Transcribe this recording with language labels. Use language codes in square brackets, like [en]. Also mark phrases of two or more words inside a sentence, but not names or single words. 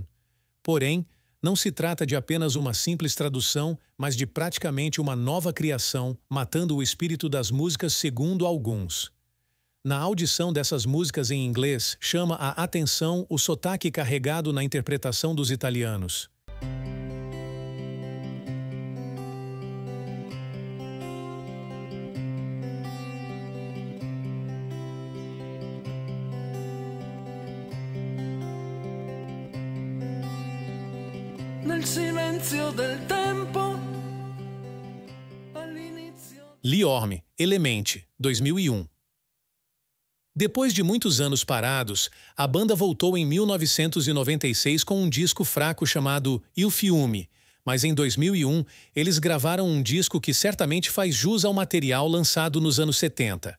[pt] Porém, não se trata de apenas uma simples tradução, mas de praticamente uma nova criação, matando o espírito das músicas segundo alguns. Na audição dessas músicas em inglês, chama a atenção o sotaque carregado na interpretação dos italianos. Nel silenzio del tempo. Liorme, Elemente, 2001. Depois de muitos anos parados, a banda voltou em 1996 com um disco fraco chamado Il Fiume, mas em 2001 eles gravaram um disco que certamente faz jus ao material lançado nos anos 70.